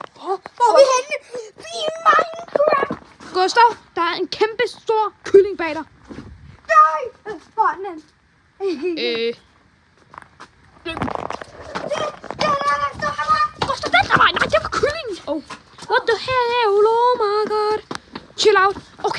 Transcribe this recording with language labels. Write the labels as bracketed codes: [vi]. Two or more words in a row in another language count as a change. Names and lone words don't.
[da] Hvor er vi henne? Vi er i Minecraft. Gustav, der er en kæmpe stor kylling bag dig. Nej, hvor er den? Gustav, den der vej. Nej, det var kyllingen. [en] What the hell? Oh my god. Chill out. Okay.